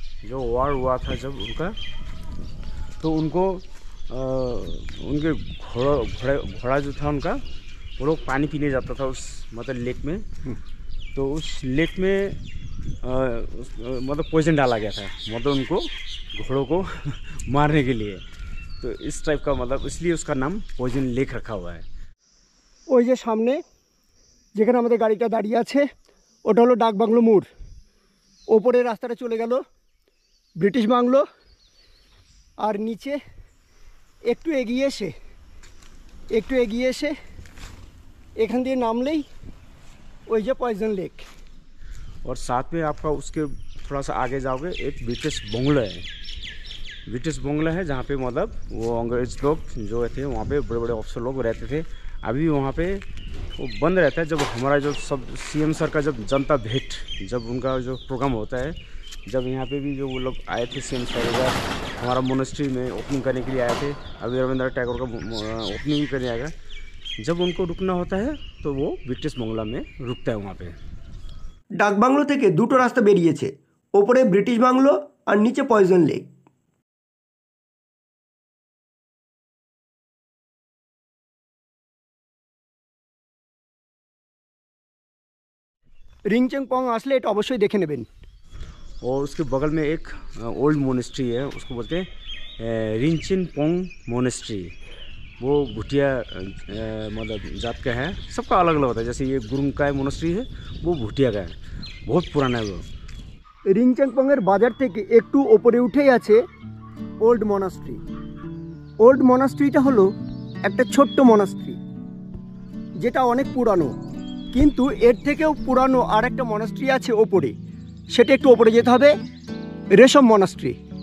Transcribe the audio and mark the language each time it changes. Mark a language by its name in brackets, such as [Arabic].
[Hindi] जो वार हुआ था जब उनका, तो उनको उनके घोड़ा जो था उनका, वो लोग पानी पीने जाता था उस मतलब लेक में। तो उस लेक में मतलब पॉइजन डाला गया था, मतलब उनको घोड़ों को मारने के लिए। तो इस टाइप का मतलब इसलिए उसका नाम पॉइजन लेक रखा हुआ है। [Bangla] ওই যে সামনে যেখানে আমাদের গাড়িটা দাঁড়িয়ে আছে ওটা হলো ডাক বাংলো মোড়। ওপরে রাস্তাটা চলে গেল ব্রিটিশ বাংলো, আর নিচে একটু এগিয়ে এসে এখান দিয়ে নামলেই ওই যে পয়জন লেক। [Hindi] और साथ में आपका उसके थोड़ा सा आगे जाओगे एक ब्रिटिश बंगला है। ब्रिटिश बंगला है जहाँ पे मतलब वो अंग्रेज लोग जो थे वहाँ पे बड़े बड़े ऑफिसर लोग रहते थे। अभी वहाँ पे वो बंद रहता है। जब हमारा जो सब सीएम सर का जब जनता भेंट, जब उनका जो प्रोग्राम होता है, जब यहाँ पे भी जो वो लोग आए थे सीएम सर इधर हमारा मोनेस्ट्री में ओपनिंग करने के लिए आए थे। अभी रविंद्रनाथ टैगोर का ओपनिंग भी करने आएगा। जब उनको रुकना होता है तो वो ब्रिटिश बंगला में रुकता है वहाँ पे। [Bangla] ডাক বাংলো থেকে দুটো রাস্তা বেরিয়েছে, ওপরে ব্রিটিশ বাংলো আর নিচে পয়জন লেক। রিংচেংপং আসলে এটা অবশ্যই দেখে নেবেন। [Hindi] और उसके बगल में एक ओल्ड मोनेस्ट्री है, उसको बोलते हैं रिंचिनपोंग मोनेस्ट्री। वो भुटिया मतलब जात का है, सबका अलग अलग होता है। जैसे ये गुरुंग का मोनेस्ट्री है, वो भुटिया का है, बहुत पुराना है वो। [Bangla] রিংচেংপংয়ের বাজার থেকে একটু ওপরে উঠেই আছে ওল্ড মনাস্ট্রি। ওল্ড মনাস্ট্রিটা হলো একটা ছোট্ট মনাস্ট্রি যেটা অনেক পুরানো, কিন্তু এর থেকেও পুরানো আর একটা মনাস্ট্রি আছে ওপরে, সেটা একটু ওপরে যেতে হবে, রেশম মনাস্ট্রি।